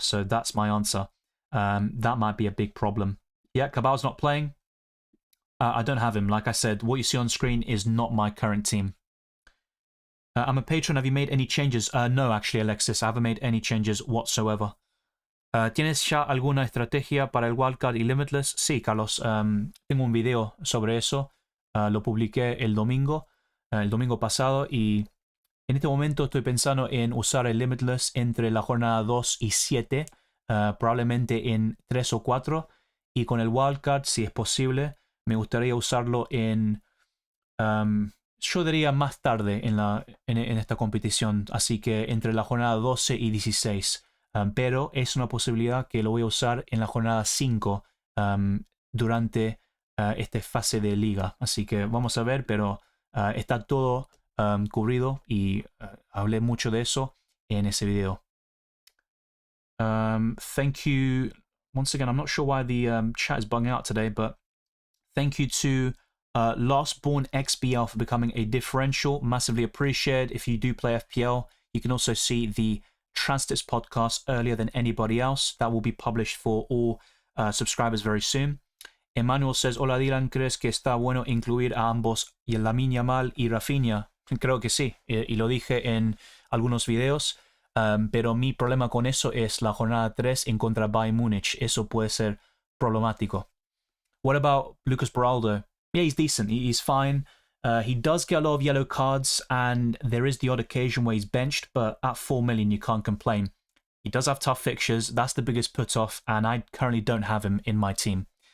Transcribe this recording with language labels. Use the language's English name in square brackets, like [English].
[English] So that's my answer. That might be a big problem. Yeah, Cabal's not playing. I don't have him. Like I said, what you see on screen is not my current team. I'm a patron. Have you made any changes? No, actually, Alexis. I haven't made any changes whatsoever. [Spanish] ¿Tienes ya alguna estrategia para el wildcard y limitless? Sí, Carlos. Tengo un video sobre eso. Lo publiqué el domingo pasado, y en este momento estoy pensando en usar el limitless entre la jornada 2 y 7, probablemente en 3 o 4, y con el wildcard, si es posible, me gustaría usarlo en... yo diría más tarde en esta competición, así que entre la jornada 12 y 16. Pero es una posibilidad que lo voy a usar en la jornada 5 durante esta fase de liga. Así que vamos a ver, pero está todo cubrido y hablé mucho de eso en ese video. [English] Thank you. Once again, I'm not sure why the chat is bugging out today, but thank you to Lastborn XBL for becoming a differential. Massively appreciated. If you do play FPL, you can also see the Transitips podcast earlier than anybody else. That will be published for all subscribers very soon. Emmanuel says, [Spanish] hola Dylan, ¿crees que está bueno incluir a ambos, Lamine Yamal y Rafinha? Creo que sí, y lo dije en algunos videos, pero mi problema con eso es la jornada 3 en contra Bayern Múnich. Eso puede ser problemático. [English] What about Lucas Beraldo? Yeah, he's decent. He's fine. He does get a lot of yellow cards, and there is the odd occasion where he's benched, but at 4 million, you can't complain. He does have tough fixtures. That's the biggest put-off, and I currently don't have him in my team.